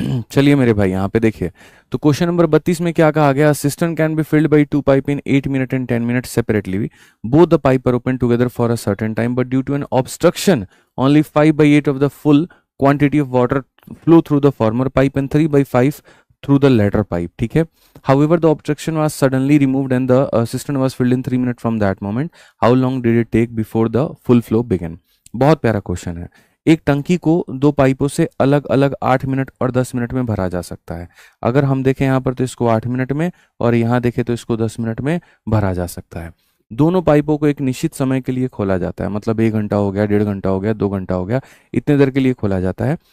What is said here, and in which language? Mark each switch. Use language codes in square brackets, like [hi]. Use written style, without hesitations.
[hi] चलिए मेरे भाई, यहाँ पे देखिए, तो क्वेश्चन नंबर 32 में क्या कहा गया, [en] System can be filled by two pipe in 8 minute and 10 minute separately, both the pipe are open together for a certain time, but due to an obstruction only 5/8 of the full quantity of water flow through the former pipe and 3/5 through the latter pipe, ठीक है। However, the obstruction was suddenly removed and the cistern was filled in 3 minutes from that moment. How long did it take before the full flow began? [hi] बहुत प्यारा question है। एक टंकी को दो पाइपों से अलग अलग 8 मिनट और 10 मिनट में भरा जा सकता है। अगर हम देखें यहाँ पर तो इसको 8 मिनट में, और यहाँ देखें तो इसको 10 मिनट में भरा जा सकता है। दोनों पाइपों को एक निश्चित समय के लिए खोला जाता है, मतलब 1 घंटा हो गया, 1.5 घंटा हो गया, 2 घंटा हो गया, इतने देर के लिए खोला जाता है।